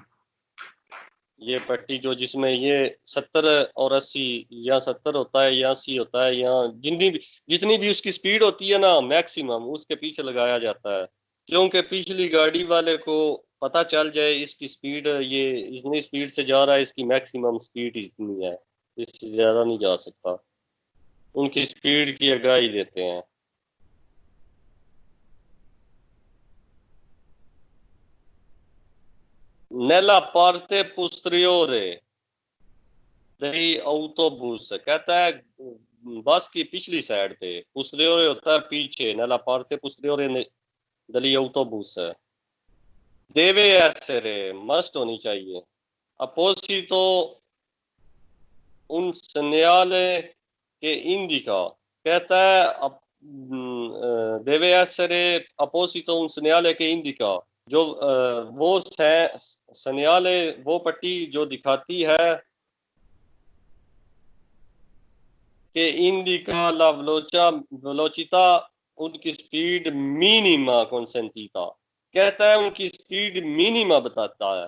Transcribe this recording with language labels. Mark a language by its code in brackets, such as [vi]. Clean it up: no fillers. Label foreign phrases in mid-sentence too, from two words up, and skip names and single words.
[hi] ये पट्टी जो जिसमें ये 70 और 80, या 70 होता है या 80 होता है, या जितनी भी उसकी स्पीड होती है ना मैक्सिमम, उसके पीछे लगाया जाता है, क्योंकि पिछली गाड़ी वाले को पता चल जाए इसकी स्पीड, ये इतनी स्पीड से जा रहा है, इसकी [en] maximum speed [hi] इतनी है, इससे ज्यादा नहीं जा सकता। उनकी स्पीड की आगाही देते हैं। [it] Nella parte posteriore dei autobus, [hi] कहता है बस की पिछली साइड पे। posteriore होता है पीछे, [it] nella parte posteriore degli autobus deve essere, [hi] मस्ट होनी चाहिए, [it] apposito un segnale che indica, [hi] कहता है [it] deve essere apposito un segnale che indica, [hi] जो वो सन्याले, वो पट्टी जो दिखाती है कि [it] indica la velocità, [hi] उनकी स्पीड [it] minima consentita, [hi] कहता है उनकी स्पीड मिनिमा बताता है।